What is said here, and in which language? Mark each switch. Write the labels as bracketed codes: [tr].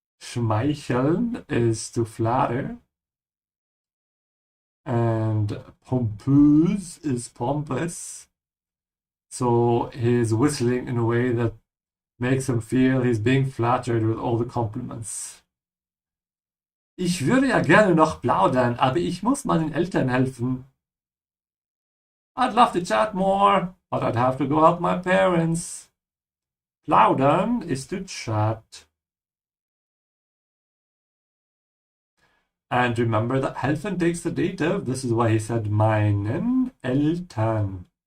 [en] Schmeicheln is to flatter. And pompous is pompous. So he's whistling in a way that makes him feel he's being flattered with all the compliments. [de] Ich würde ja gerne noch plaudern, aber ich muss meinen Eltern helfen. [en] I'd love to chat more, but I'd have to go help my parents. Plaudern is to chat. And remember that helfen takes the dative. This is why he said meinen Eltern.